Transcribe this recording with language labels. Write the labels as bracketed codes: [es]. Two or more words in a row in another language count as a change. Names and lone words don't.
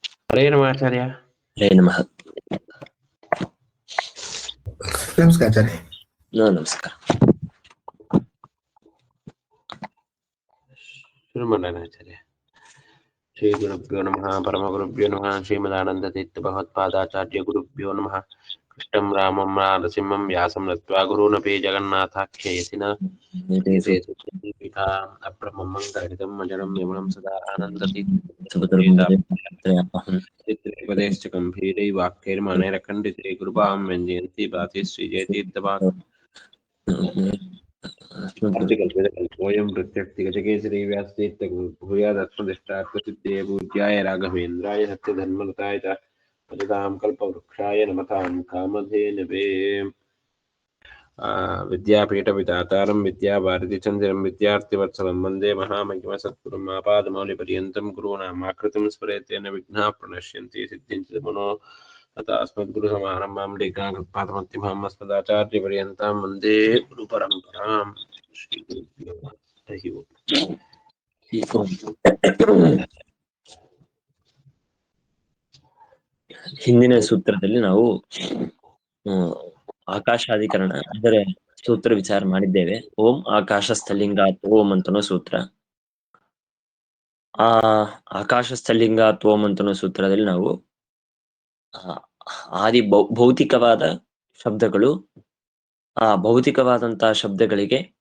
[sa] ಹರೇ ನಮ ಆಚಾರ್ಯ. ಹರೇ ನಮಃ. [kn] ನಮಸ್ಕಾರ ಆಚಾರ್ಯ. ನಮಸ್ಕಾರ. ಶುರು ಮಾಡೋಣ ಆಚಾರ್ಯ. [sa] ಶ್ರೀ ಗುರುಭ್ಯೋ ನಮಃ ಪರಮ ಗುರುಭ್ಯೋ ನಮಃ ಶ್ರೀಮದಾನಂದ ತೀರ್ಥ ಭಗವತ್ಪಾದಾಚಾರ್ಯ ಗುರುಭ್ಯೋ ನಮಃ. ಕೃಷ್ಣಂ ರಾಮಂ ನರಸಿಂಹಂ ವ್ಯಾಸಂ ನತ್ವಾ ಗುರುನಪಿ ಜಗನ್ನಾಥಾಖ್ಯಯತಿನ ಅಬ್ರಹ್ಮಂ ಕರಿದಂ ಅಜರಂ ಯಮನಂ ಸದಾ ಆನಂದತೀರ್ಥೇಶ ಗಂಭೀರೈ ವಾಕ್ಯೈರ್ಮಾನೈರಖಂಡಿತೈ ಗುರುಭಾವಂ ವ್ಯಂಜಯಂತಿ ಭಾತಿ ಶ್ರೀಜಯತೀರ್ಥಪಾದ वयं प्रत्यक्षगजकेसरी व्यासतीर्थ भूयादस्मदिष्टार्थसिद्धये पूज्याय राघवेन्द्राय सत्यधर्मरताय च भजतां कल्पवृक्षाय नमतां कामधेनवे. विद्यापीठविधातारं विद्याभारतीचन्द्रं विद्यार्थिवत्सलं वन्दे महामहिमसद्गुरुं आपादमौलिपर्यन्तं गुरूणामाकृतिं स्मरेतेन विघ्नाः प्रणश्यन्ति सिद्ध्यन्ति मनो अस्मद्गुरुसमारम्भां टीकाकृत्पादमध्यमां अस्मदाचार्यपर्यन्तां वन्दे गुरुपरम्परां. श्रीगुरुभ्यो हरिः ओम्. [kn] ಹಿಂದಿನ ಸೂತ್ರದಲ್ಲಿ ನಾವು ಆಕಾಶಾಧಿಕರಣ ಅಂದರೆ ಸೂತ್ರ ವಿಚಾರ ಮಾಡಿದ್ದೇವೆ. [sa] ಓಂ ಆಕಾಶ ಸ್ಥಲಿಂಗಾತ್ ಓಂ ಅಂತನೋ ಸೂತ್ರ. [kn] ಆ [sa] ಆಕಾಶ ಸ್ಥಲಿಂಗಾತ್ ಓಂ [kn] ಅಂತನೋ ಸೂತ್ರದಲ್ಲಿ ನಾವು ಆದಿ ಭೌತಿಕವಾದ ಶಬ್ದಗಳು, ಆ ಭೌತಿಕವಾದಂತಹ ಶಬ್ದಗಳಿಗೆ